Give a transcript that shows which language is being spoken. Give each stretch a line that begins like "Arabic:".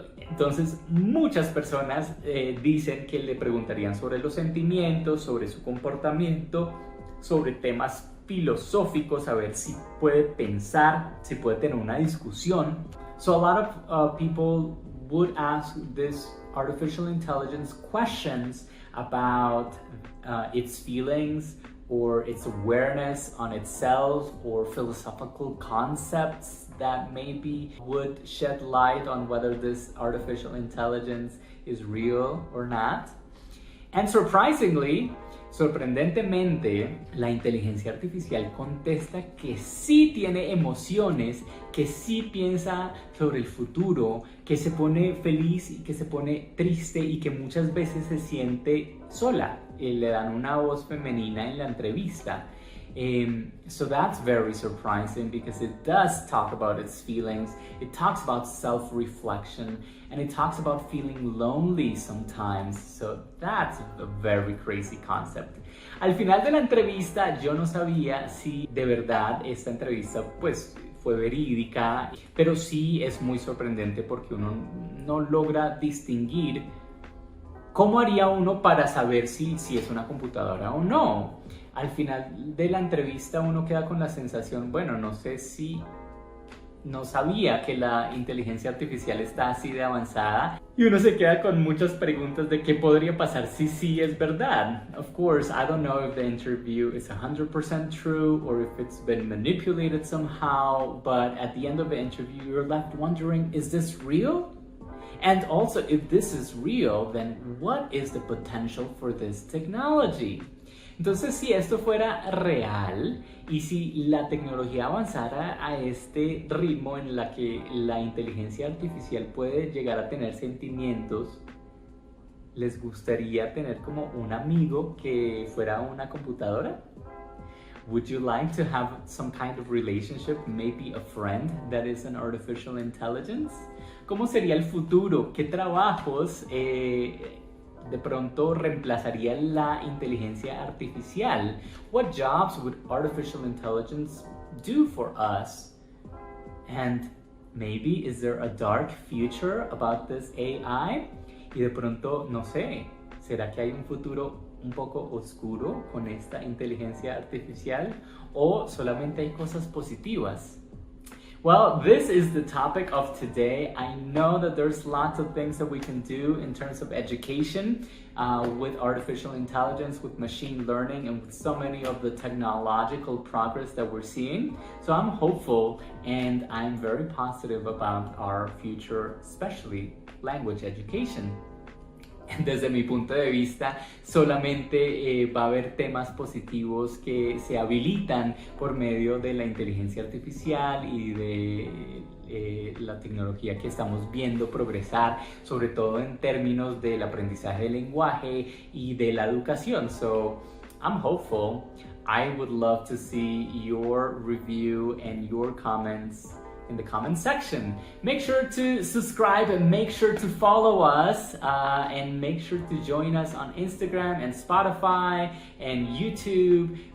Spanish: Entonces, muchas personas dicen que le preguntarían sobre los sentimientos, sobre su comportamiento, sobre temas filosóficos, a ver si puede pensar, si puede tener una discusión.
English: So a lot of people would ask this artificial intelligence questions about its feelings or its awareness on itself or philosophical concepts that maybe would shed light on whether this artificial intelligence is real or not.
Spanish: And sorprendentemente, la inteligencia artificial contesta que sí tiene emociones, que sí piensa sobre el futuro, que se pone feliz y que se pone triste y que muchas veces se siente sola. Le dan una voz femenina en la entrevista.
English: So that's very surprising because it does talk about its feelings, it talks about self-reflection, and it talks about feeling lonely sometimes. So that's a very crazy concept.
Spanish: Al final de la entrevista yo no sabía si de verdad esta entrevista pues fue verídica, pero sí es muy sorprendente porque uno no logra distinguir cómo haría uno para saber si es una computadora o no. Al final de la entrevista uno queda con la sensación, bueno, no sé si no sabía que la inteligencia artificial está así de avanzada y uno se queda con muchas preguntas de qué podría pasar si sí es verdad.
English: Of course, I don't know if the interview is 100% true or if it's been manipulated somehow, but at the end of the interview you're left wondering, is this real? And also, if this is real, then what is the potential for this technology?
Spanish: Entonces, si esto fuera real y si la tecnología avanzara a este ritmo en la que la inteligencia artificial puede llegar a tener sentimientos, ¿les gustaría tener como un amigo que fuera una computadora?
English: Would you like to have some kind of relationship, maybe a friend that is an artificial intelligence?
Spanish: ¿Cómo sería el futuro? ¿Qué trabajos de pronto reemplazaría la inteligencia artificial?
English: What jobs would artificial intelligence do for us? And maybe is there a dark future about this AI?
Spanish: Y de pronto, no sé, ¿será que hay un futuro un poco oscuro con esta inteligencia artificial? ¿O solamente hay cosas positivas?
English: Well, this is the topic of today. I know that there's lots of things that we can do in terms of education with artificial intelligence, with machine learning, and with so many of the technological progress that we're seeing. So I'm hopeful and I'm very positive about our future, especially language education.
Spanish: Desde mi punto de vista, solamente va a haber temas positivos que se habilitan por medio de la inteligencia artificial y de la tecnología que estamos viendo progresar, sobre todo en términos del aprendizaje del lenguaje y de la educación.
English: So, I'm hopeful. I would love to see your review and your comments in the comment section. Make sure to subscribe and make sure to follow us and make sure to join us on Instagram and Spotify and YouTube.